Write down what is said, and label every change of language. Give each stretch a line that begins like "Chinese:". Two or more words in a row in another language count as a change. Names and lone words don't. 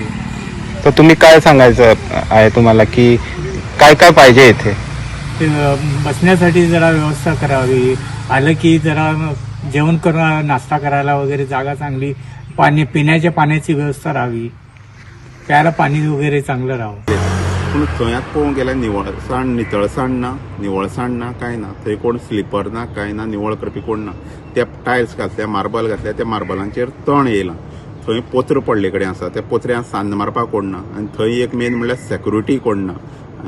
Marathi: तर तुम्ही काय सांगायचं आहे तुम्हाला की काय काय पाहिजे इथे? ते बसण्यासाठी जरा व्यवस्था करावी, आलं की जरा जेवण करून नाश्ता करायला वगैरे जागा चांगली, पाणी पिण्याच्या पाण्याची व्यवस्था राहावी, प्यायला पाणी वगैरे चांगलं राहावं.
Konkani: पूण थंय पळोवंक गेल्यार निवळसाण नितळसाण ना, निवळसाण ना, कांय ना. थंय कोण स्लिपर ना, कांय ना, निवळ करपी कोण ना. ते टायल्स घातल्या, मार्बल घातल्या, त्या मार्बलांचेर तण येयलां. थंय पोत्र पडले कडेन आसा, त्या पोत्र्यांक सान्न मारपाक कोण ना. आनी थंय एक मेन म्हणल्यार सेक्युरिटी कोण ना.